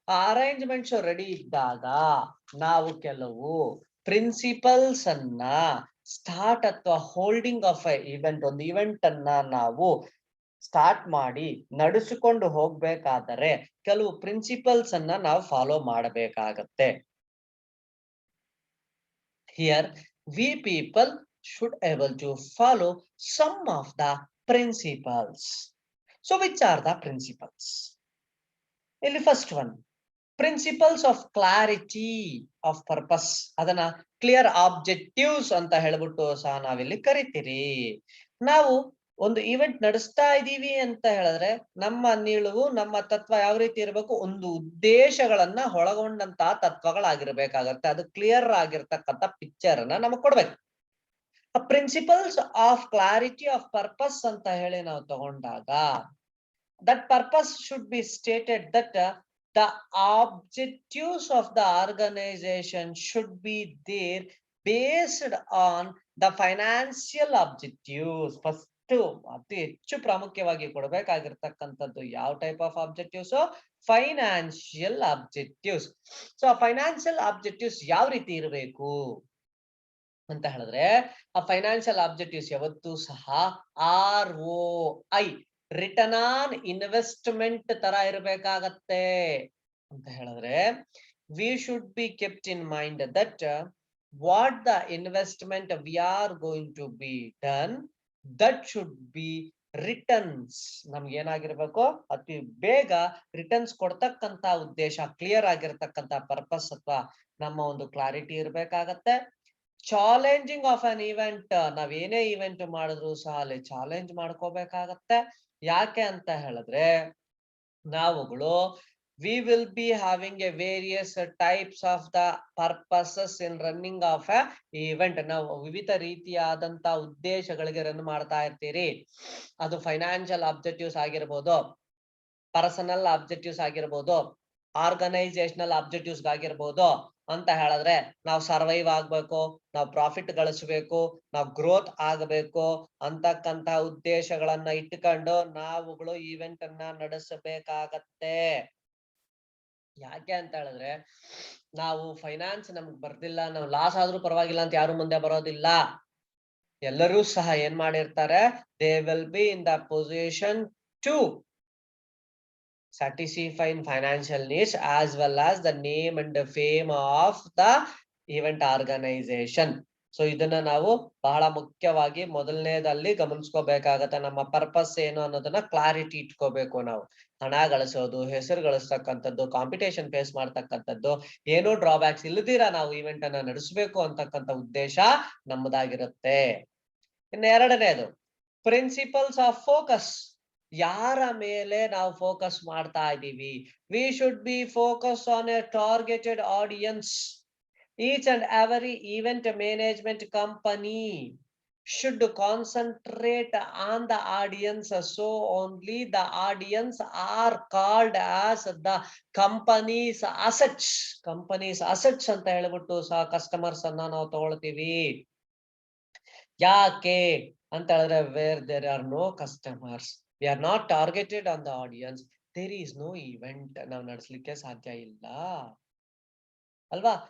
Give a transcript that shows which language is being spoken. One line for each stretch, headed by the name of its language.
Kannada: ಆ arrangements ready ಇದ್ದಾಗ ನಾವು ಕೆಲವು ಪ್ರಿನ್ಸಿಪಲ್ಸ್ ಅನ್ನ ಸ್ಟಾರ್ಟ್ ಅಥವಾ ಹೋಲ್ಡಿಂಗ್ ಆಫ್ ಇವೆಂಟ್, ಒಂದು ಇವೆಂಟ್ ಅನ್ನ ನಾವು ಸ್ಟಾರ್ಟ್ ಮಾಡಿ ನಡೆಸಿಕೊಂಡು ಹೋಗ್ಬೇಕಾದರೆ ಕೆಲವು ಪ್ರಿನ್ಸಿಪಲ್ಸ್ ಅನ್ನ ನಾವು ಫಾಲೋ ಮಾಡಬೇಕಾಗತ್ತೆ.
English: Here we people should able to follow some of the principles. So which are the principles? ಇಲ್ಲಿ first one, principles of clarity of purpose.
Kannada: ಅದನ್ನ ಕ್ಲಿಯರ್ ಆಬ್ಜೆಕ್ಟಿವ್ಸ್ ಅಂತ ಹೇಳ್ಬಿಟ್ಟು ಸಹ ನಾವಿಲ್ಲಿ ಕರಿತೀರಿ. ನಾವು ಒಂದು ಇವೆಂಟ್ ನಡೆಸ್ತಾ ಇದೀವಿ ಅಂತ ಹೇಳಿದ್ರೆ ನಮ್ಮ ನಿಲುವು, ನಮ್ಮ ತತ್ವ ಯಾವ ರೀತಿ ಇರಬೇಕು? ಒಂದು ಉದ್ದೇಶಗಳನ್ನ ಒಳಗೊಂಡಂತಹ ತತ್ವಗಳಾಗಿರ್ಬೇಕಾಗತ್ತೆ. ಅದು ಕ್ಲಿಯರ್ ಆಗಿರ್ತಕ್ಕಂಥ ಪಿಕ್ಚರ್ ಅನ್ನ ನಮಗ್ ಕೊಡ್ಬೇಕು.
English: principles of clarity of purpose
Kannada: ಅಂತ ಹೇಳಿ ನಾವು ತಗೊಂಡಾಗ
English: that purpose should be stated that the objectives of the organization should be there based on the financial objectives.
Kannada: First ಅತಿ ಹೆಚ್ಚು ಪ್ರಾಮುಖ್ಯವಾಗಿ ಕೊಡಬೇಕಾಗಿರ್ತಕ್ಕಂಥದ್ದು ಯಾವ type of objectives? Financial objectives. So ಆ financial objectives ಯಾವ ರೀತಿ ಇರಬೇಕು ಅಂತ ಹೇಳಿದ್ರೆ, ಆ ಫೈನಾನ್ಷಿಯಲ್ ಆಬ್ಜೆಕ್ಟಿವ್ಸ್ ಯಾವತ್ತೂ ಸಹ ROI, ರಿಟರ್ನ್ ಆನ್ ಇನ್ವೆಸ್ಟ್ಮೆಂಟ್ ತರ ಇರಬೇಕಾಗತ್ತೆ ಅಂತ ಹೇಳಿದ್ರೆ,
English: We should be kept in mind that what the investment we are going to be done, that should be returns.
Kannada: ನಮ್ಗೆ ಏನಾಗಿರ್ಬೇಕು? ಅತಿ ಬೇಗ ರಿಟರ್ನ್ಸ್ ಕೊಡ್ತಕ್ಕಂತ ಉದ್ದೇಶ, ಕ್ಲಿಯರ್ ಆಗಿರ್ತಕ್ಕಂತ ಪರ್ಪಸ್ ಅಥವಾ ನಮ್ಮ ಒಂದು clarity ಇರ್ಬೇಕಾಗತ್ತೆ. Challenging of an event, ನಾವ್ ಏನೇ ಇವೆಂಟ್ ಮಾಡಿದ್ರು ಸಹ ಅಲ್ಲಿ ಚಾಲೆಂಜ್ ಮಾಡ್ಕೋಬೇಕಾಗತ್ತೆ. ಯಾಕೆ ಅಂತ ಹೇಳಿದ್ರೆ ನಾವುಗಳು
English: we will be having a various types of the purposes in running of a event.
Kannada: ನಾವು ವಿವಿಧ ರೀತಿಯಾದಂತ ಉದ್ದೇಶಗಳಿಗೆ ರನ್ ಮಾಡ್ತಾ ಇರ್ತೀರಿ. ಅದು ಫೈನಾನ್ಷಿಯಲ್ ಆಬ್ಜೆಕ್ಟಿವ್ಸ್ ಆಗಿರ್ಬೋದು, ಪರ್ಸನಲ್ ಆಬ್ಜೆಕ್ಟಿವ್ಸ್ ಆಗಿರ್ಬೋದು, ಆರ್ಗನೈಸೇಷನಲ್ ಆಬ್ಜೆಕ್ಟಿವ್ಸ್ ಆಗಿರ್ಬೋದು. ಅಂತ ಹೇಳಿದ್ರೆ ನಾವು ಸರ್ವೈವ್ ಆಗ್ಬೇಕು, ನಾವು ಪ್ರಾಫಿಟ್ ಗಳಿಸಬೇಕು, ನಾವು ಗ್ರೋತ್ ಆಗಬೇಕು ಅಂತಕ್ಕಂತ ಉದ್ದೇಶಗಳನ್ನ ಇಟ್ಕೊಂಡು ನಾವುಗಳು ಇವೆಂಟ್ ಅನ್ನ ನಡೆಸಬೇಕಾಗತ್ತೆ. ಯಾಕೆ ಅಂತ ಹೇಳಿದ್ರೆ ನಾವು ಫೈನಾನ್ಸ್ ನಮ್ಗೆ ಬರ್ದಿಲ್ಲ, ನಾವು ಲಾಸ್ ಆದ್ರೂ ಪರವಾಗಿಲ್ಲ ಅಂತ ಯಾರು ಮುಂದೆ ಬರೋದಿಲ್ಲ. ಎಲ್ಲರೂ ಸಹ ಏನ್ ಮಾಡಿರ್ತಾರೆ?
English: They will be in the position to satisfy financial needs as well as the name and the fame of the event organization.
Kannada: So ಇದನ್ನ ನಾವು ಬಹಳ ಮುಖ್ಯವಾಗಿ ಮೊದಲನೇದಲ್ಲಿ ಗಮನಿಸ್ಕೋಬೇಕಾಗತ್ತೆ. ನಮ್ಮ ಪರ್ಪಸ್ ಏನು ಅನ್ನೋದನ್ನ ಕ್ಲಾರಿಟಿ ಇಟ್ಕೋಬೇಕು. ನಾವು ಹಣ ಗಳಿಸೋದು, ಹೆಸರು ಗಳಿಸ್ತಕ್ಕಂಥದ್ದು, ಕಾಂಪಿಟೇಷನ್ ಫೇಸ್ ಮಾಡ್ತಕ್ಕಂಥದ್ದು, ಏನೋ ಡ್ರಾಬ್ಯಾಕ್ಸ್ ಇಲ್ಲದಿರ ನಾವು ಇವೆಂಟ್ ಅನ್ನ ನಡೆಸಬೇಕು ಅಂತಕ್ಕಂಥ ಉದ್ದೇಶ ನಮ್ಮದಾಗಿರುತ್ತೆ. ಇನ್ನು ಎರಡನೇದು ಪ್ರಿನ್ಸಿಪಲ್ಸ್ ಆಫ್ ಫೋಕಸ್. ಯಾರ ಮೇಲೆ ನಾವು ಫೋಕಸ್ ಮಾಡ್ತಾ ಇದ್ದೀವಿ?
English: We should be focus on a targeted audience. Each and every event management company should concentrate on the audience, so only the audience are called as the company's assets.
Kannada: Company's assets ಅಂತ ಹೇಳ್ಬಿಟ್ಟು ಸಹ customers ಅನ್ನ ನಾವು ತಗೊಳ್ತೀವಿ. ಯಾಕೆ ಅಂತ ಹೇಳಿದ್ರೆ
English: where there are no customers, we are not targeted on the audience, there is no event,
Kannada: ನಾವು ನಡೆಸಲಿಕ್ಕೆ ಸಾಧ್ಯ ಇಲ್ಲ ಅಲ್ವಾ.